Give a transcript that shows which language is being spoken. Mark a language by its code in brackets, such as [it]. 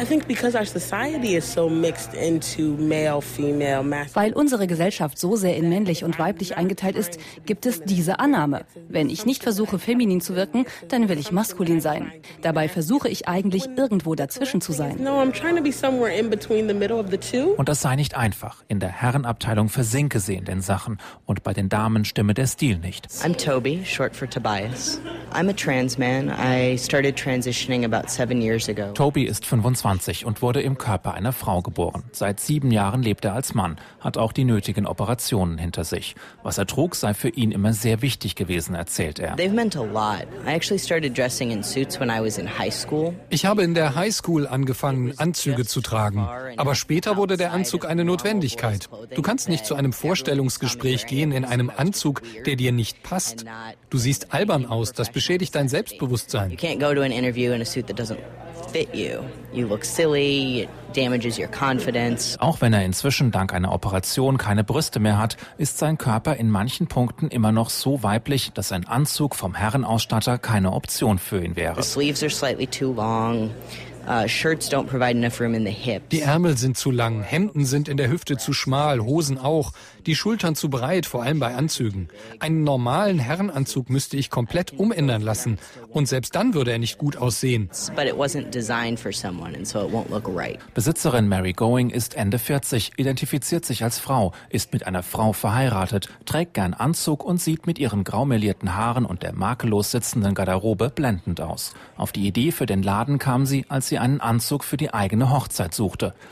[de] Weil unsere Gesellschaft so sehr in männlich und weiblich eingeteilt ist, gibt es diese Annahme. Wenn ich nicht versuche, feminin zu wirken, dann will ich maskulin sein. Dabei versuche ich eigentlich, irgendwo dazwischen zu sein. Und das sei nicht einfach. In der Herrenabteilung versinke sie in den Sachen. Und bei den Damen stimme der Stil nicht. [en] I'm Toby, short for Tobias. I'm a trans man. I started transitioning about 7 years ago. [de] Toby ist 25 und wurde im Körper einer Frau geboren. Seit 7 Jahren lebt er als Mann, hat auch die nötigen Operationen hinter sich. Was er trug, sei für ihn immer sehr wichtig gewesen, erzählt er. [en] They've meant a lot. I actually started dressing in suits when I was in high school. [de] Ich habe in der High School angefangen, Anzüge zu tragen. Aber später wurde der Anzug eine Notwendigkeit. Du kannst nicht zu einem Vorstellungsgespräch gehen in einem Anzug, der dir nicht passt. Du siehst albern aus, das beschädigt dein Selbstbewusstsein. [en] You can't go to an interview in a suit that doesn't fit you. You look silly. Damages your confidence. [de] Auch wenn er inzwischen dank einer Operation keine Brüste mehr hat, ist sein Körper in manchen Punkten immer noch so weiblich, dass ein Anzug vom Herrenausstatter keine Option für ihn wäre. [en] The sleeves are slightly too long. Shirts don't provide enough room in the hips. [de] Die Ärmel sind zu lang, Hemden sind in der Hüfte zu schmal, Hosen auch, die Schultern zu breit, vor allem bei Anzügen. Einen normalen Herrenanzug müsste ich komplett umändern lassen und selbst dann würde er nicht gut aussehen. [en] But it wasn't designed for someone and so it won't look right. [de] Besitzerin Mary Going ist Ende 40, identifiziert sich als Frau, ist mit einer Frau verheiratet, trägt gern Anzug und sieht mit ihren graumelierten Haaren und der makellos sitzenden Garderobe blendend aus. Auf die Idee für den Laden kam sie, als sie einen Anzug für die eigene Hochzeit suchte.